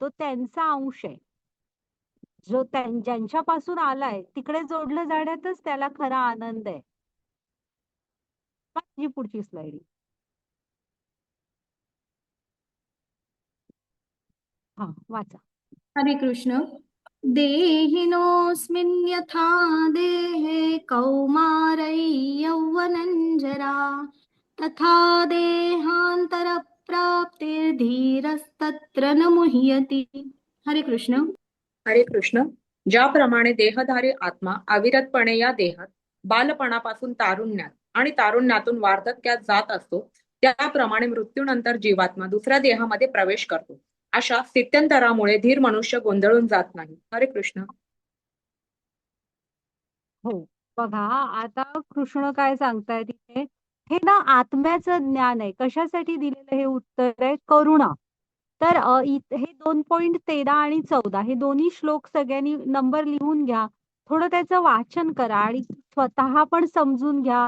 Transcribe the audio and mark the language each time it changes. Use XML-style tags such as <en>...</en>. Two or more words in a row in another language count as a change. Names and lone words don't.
<mr>तो त्यांचा अंश आहे. जो ज्यांच्यापासून आलाय तिकडे जोडलं जाण्यातच त्याला खरा आनंद आहे. ही पुढची स्लाइड. वाचा. हरे कृष्ण.</mr> <sa>देहिनोऽस्मिन् यथा देहे कौमारै यौवनञ्जरा तथा देहान्तरप्राप्तिर्धीरस्तत्र न मुह्यति.</sa> <mr>हरे कृष्ण. हरे कृष्ण. ज्याप्रमाणे देहधारी आत्मा अविरतपणे या देहात बालपणापासून तारुण्यात आणि तारुण्यातून वार्धक्यात जात असतो, त्याप्रमाणे मृत्यूनंतर जीवात्मा दुसऱ्या देहामध्ये प्रवेश करतो. अशा स्थित्यंतरामुळे धीर मनुष्य गोंधळून जात नाही. हरे कृष्ण. हो. बघा आता कृष्ण काय सांगतायत इथे, हे ना आत्म्याचं ज्ञान आहे. कशासाठी दिलेलं हे उत्तर आहे? करुणा. तर हे 2.13 आणि 14 हे दोन्ही श्लोक सगळ्यांनी नंबर लिहून घ्या. थोडं त्याचं वाचन करा आणि स्वतः पण समजून घ्या.</mr>